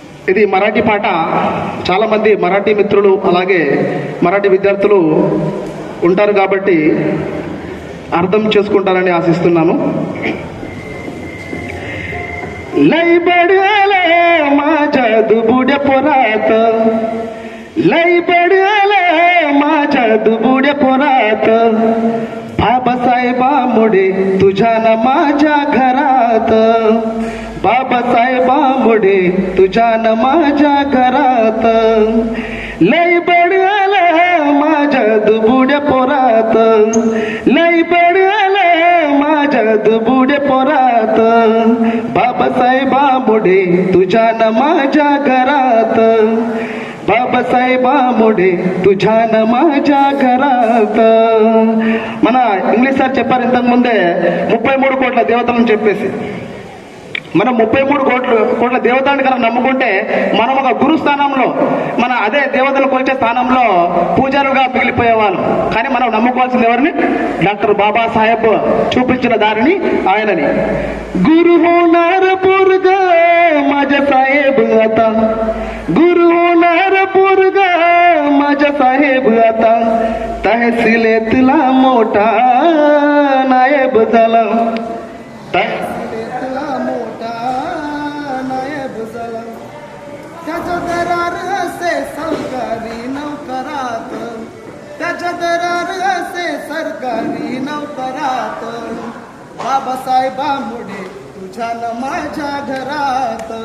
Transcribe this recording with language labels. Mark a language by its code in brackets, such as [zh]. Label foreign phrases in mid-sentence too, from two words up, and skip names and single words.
[te] ఇది మరాఠీ పాట. చాలామంది మరాఠీ మిత్రులు అలాగే మరాఠీ విద్యార్థులు ఉంటారు కాబట్టి అర్థం చేసుకుంటారని ఆశిస్తున్నాను. [mr] लई बडले माझ्या दुबुड्या पोरात, लई बडले माझ्या दुबुड्या पोरात, बाबासाहेबामुळे तुझ्या न माझ्या घरात, बाबासाहेबामुळे तुझ्या न माझ्या घरात, लई बडले माझ्या दुबुड्या पोरात, लई बडले माझ्या दुबुड्या पोरात, बाबासाहेबामुळे तुझ्या न माझ्या घरात, बाबासाहेबामुळे तुझ्या न माझ्या घरात. [te] మన [en] English sir [te] చెప్పారు ఇంతకు ముందే 33 కోట్ల దేవతలను చెప్పేసి. మనం 33 కోట్ల దేవతలను కనుక నమ్ముకుంటే మనం ఒక గురు స్థానంలో, మన అదే దేవతలు కొలిచే స్థానంలో పూజారుగా మిగిలిపోయేవాళ్ళం. కానీ మనం నమ్ముకోవాల్సింది ఎవరిని? డాక్టర్ బాబాసాహెబ్ చూపించిన దారిని, ఆయనని. [mr] गुरु होणार पोरगा माझा साहेब आता, गुरु होणार पोरगा माझा साहेब आता, तहसीलेतला मोठा नायब झाला, तहसीलेतला मोठा नायब झाला, त्याचा दरार असे सरकारी नोकरात, त्याच्या दरार असे सरकारी नोकरात, बाबासाहेबामुळे तुझ्या न माझ्या घरात,